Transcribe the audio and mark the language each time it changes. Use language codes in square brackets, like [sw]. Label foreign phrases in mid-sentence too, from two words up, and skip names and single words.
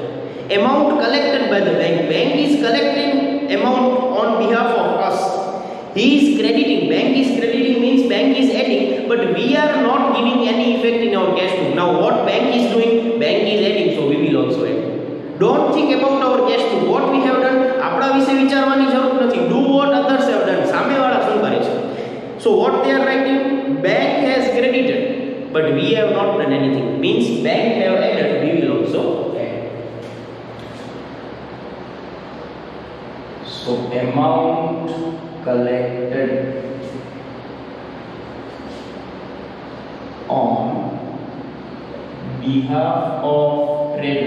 [en] Amount collected by the bank. Bank is collecting amount on behalf of us. He is crediting. Bank is crediting means bank is adding, but we are not giving any effect in our cash book. Now what bank is doing? Bank is adding, so we will also add. Don't think about our cash book. What we have done, [gu] આપણા વિશે વિચારવાની જરૂર નથી. [en] Do what others have done. [gu] સામેવાળા શું કરે છે? [en] So what they are writing? Bank has credited, but we have not done anything. Means bank have added, we will also add. So amount collected on behalf of trader.